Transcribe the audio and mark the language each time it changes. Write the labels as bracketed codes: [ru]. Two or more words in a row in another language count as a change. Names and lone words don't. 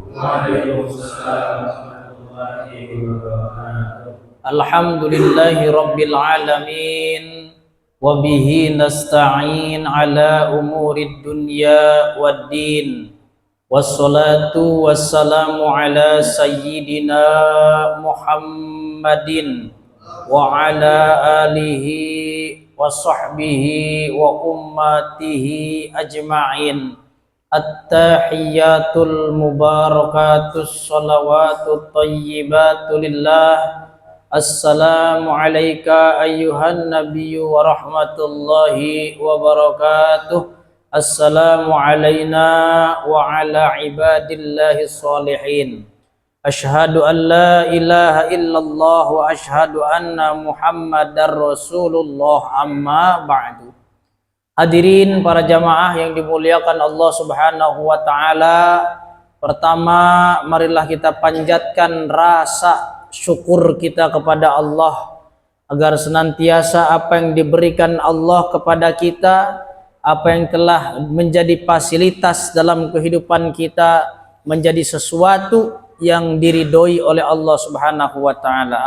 [ar] الحمد لله رب العالمين، وبه نستعين على أمور الدنيا والدين، والصلاة والسلام على سيدنا محمد وعلى آله وصحبه وأمته أجمعين. التحيات المباركات الصلوات الطيبات لله. السلام عليك أيها النبي ورحمة الله وبركاته. السلام علينا وعلى عباد الله الصالحين. أشهد أن لا إله إلا الله وأشهد أن محمدا رسول الله، أما بعد. [id] Hadirin para jamaah yang dimuliakan Allah [ar] سبحانه وتعالى, [id] pertama marilah kita panjatkan rasa syukur kita kepada Allah agar senantiasa apa yang diberikan Allah kepada kita, apa yang telah menjadi fasilitas dalam kehidupan kita, menjadi sesuatu yang diridhoi oleh Allah [ar] سبحانه وتعالى.